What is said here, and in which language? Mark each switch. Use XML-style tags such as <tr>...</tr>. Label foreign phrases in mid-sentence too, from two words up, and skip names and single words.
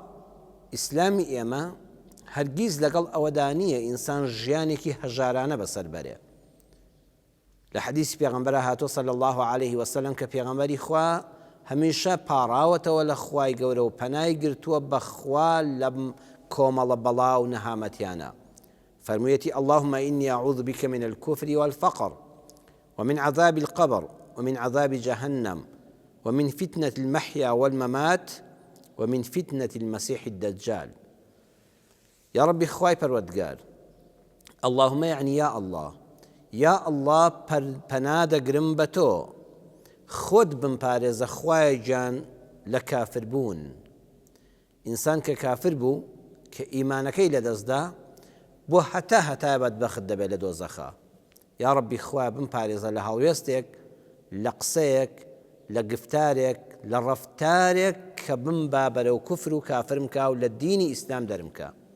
<ckb>ئیسلامی ئێمە هەرگیز لەگەڵ ئەوەدا نییە ئینسان ژیانێکی هەژارانە بەسەر بەرێ. لە حەدیثی پێغەمبەرە هاتووە</ckb> <ar>صلی الله عليه وسلم</ar> <ckb>کە پێغەمبەری خوا هەمیشە پاڕاوەتەوە لە خوای گەورە و پەنای گرتووە بە خوا لە کۆمەڵە بەڵاو نەهامەتیانە.</ckb> <ar>فەرموویەتی اللهم إني أعوذ بك من الكفر والفقر ومن عذاب القبر ومن عذاب جهنم ومن فتنة المحيا والممات ومن فتنة المسيح الدجال. يا ربي</ar> <ckb>خواي پەروەردگار،</ckb> <ar>اللهم يعني يا الله، يا الله</ar> <ckb>پەنادەگرم بە تۆ، خۆت بمپارێزە خوای گیان لە کافر بوون. ئینسان کە کافر بوو کە ئیمانەکەی لەدەستدا، بۆ هەتا بەدبەخت دەبێت لە دۆزەخە. یا ڕەبی خوا بمپارێزە لە هەڵوێستێک، لە قسەیەک، لە گفتارێک، لە ڕەفتارێک کە بمبا بەرەو کوفر و کافرم کا و لە دینی ئیسلام دەرمکە.</ckb>